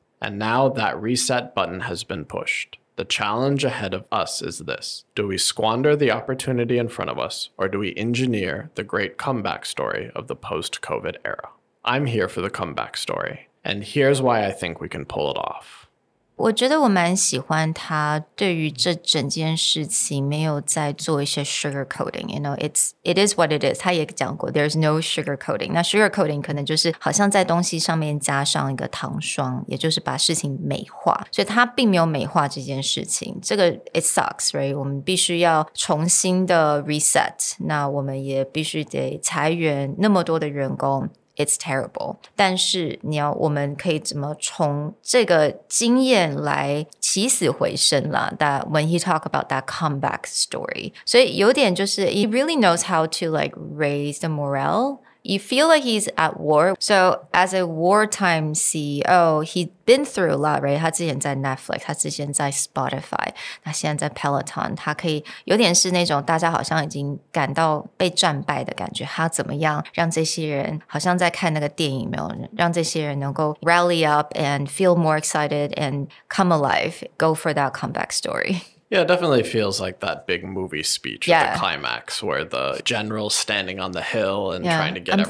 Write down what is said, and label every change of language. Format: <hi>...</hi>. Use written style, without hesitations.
<en>And now that reset button has been pushed. The challenge ahead of us is this. Do we squander the opportunity in front of us, or do we engineer the great comeback story of the post-COVID era? I'm here for the comeback story, and here's why I think we can pull it off.</en> <zh>我觉得我蛮喜欢他对于这整件事情没有在做一些 sugarcoating,</zh> <en>it is what it is.</en> <zh>他也讲过</zh> <en>there's no sugarcoating.</en> <zh>那 sugarcoating 可能就是好像在东西上面加上一个糖霜，也就是把事情美化，所以他并没有美化这件事情。这个</zh> <en>it sucks, right?</en> <zh>我们必须要重新的 reset. 那我们也必须得裁员那么多的员工。</zh> <en>It's terrible.</en> <zh>但是我们可以怎么从这个经验来起死回生啦。</zh> <en>That when he talk about that comeback story.</en> <zh>所以有点就是</zh> <en>he really knows how to like raise the morale. You feel like he's at war. So as a wartime CEO, he's been through a lot, right?</en> <zh>他之前在 Netflix, 他之前在 Spotify, 他现在在 Peloton, 他可以有点是那种大家好像已经感到被战败的感觉。他怎么样让这些人好像在看那个电影，没有让这些人能够</zh> <en>rally up and feel more excited and come alive, go for that comeback story. Yeah, it definitely feels like that big movie speech at the climax where the general's standing on the hill and trying to get everyone</en>